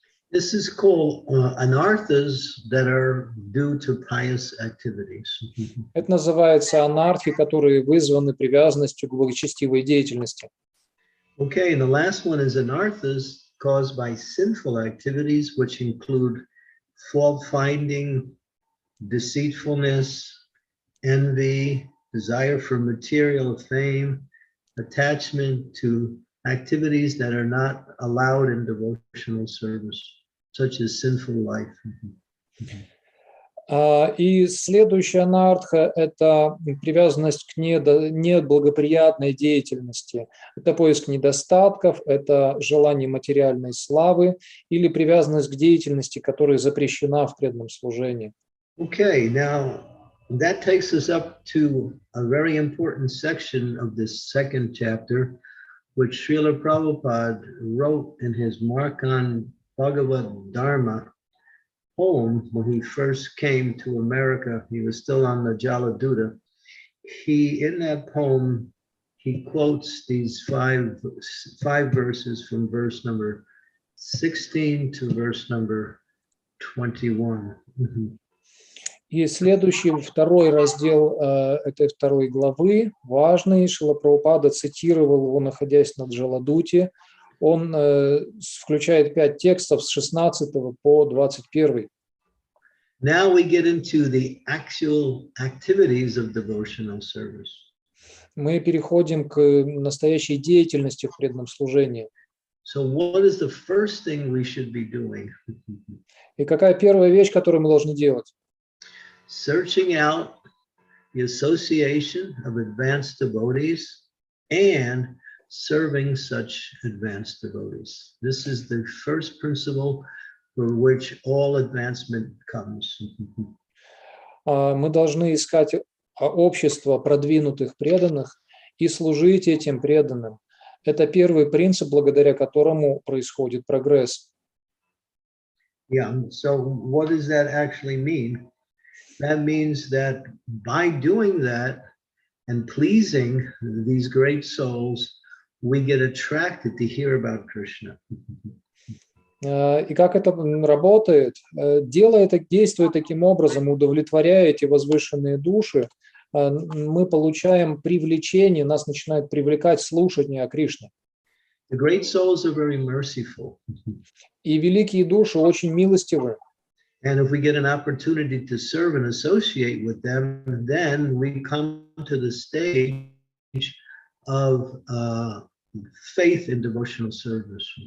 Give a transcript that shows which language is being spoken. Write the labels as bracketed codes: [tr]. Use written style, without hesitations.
[en] This is called anarthas that are due to pious activities. [ru] Это называется анархи, которые вызваны привязанностью к благочестивой деятельности. [en] Okay, and the last one is anarthas caused by sinful activities, which include fault-finding, deceitfulness, envy, desire for material fame, attachment to activities that are not allowed in devotional service, such as sinful life. [ru] И следующая анарха – это привязанность к неблагоприятной деятельности. Это поиск недостатков, это желание материальной славы или привязанность к деятельности, которая запрещена в преданном служении. [en] Okay, now that takes us up to a very important section of this second chapter, which Srila Prabhupada wrote in his Markan Bhagavad Dharma poem when he first came to America. He was still on the Jaladuta. In that poem, he quotes these five verses from verse number 16 to verse number 21. [ru] И следующий, второй раздел этой второй главы, важный, Шрила Прабхупада цитировал его, находясь на Джаладуте. Он включает 5 текстов с 16 по 21. [en] Now we get into the actual activities of devotional service. [ru] Мы переходим к настоящей деятельности в преданном служении. [en] So what is the first thing we should be doing? [ru] И какая первая вещь, которую мы должны делать? [en] Searching out the association of advanced devotees and serving such advanced devotees. This is the first principle for which all advancement comes. [ru] Мы должны искать общество продвинутых преданных и служить этим преданным. Это первый принцип, благодаря которому происходит прогресс. [en] Yeah, so what does that actually mean? That means that by doing that and pleasing these great souls, we get attracted to hear about Krishna. [ru] И как это работает? Действуя таким образом, удовлетворяя эти возвышенные души, мы получаем привлечение, нас начинает привлекать слушание о Кришне. [en] The great souls are very merciful. [ru] И великие души очень милостивы. [en] And if we get an opportunity to serve and associate with them, then we come to the stage of faith in devotional service.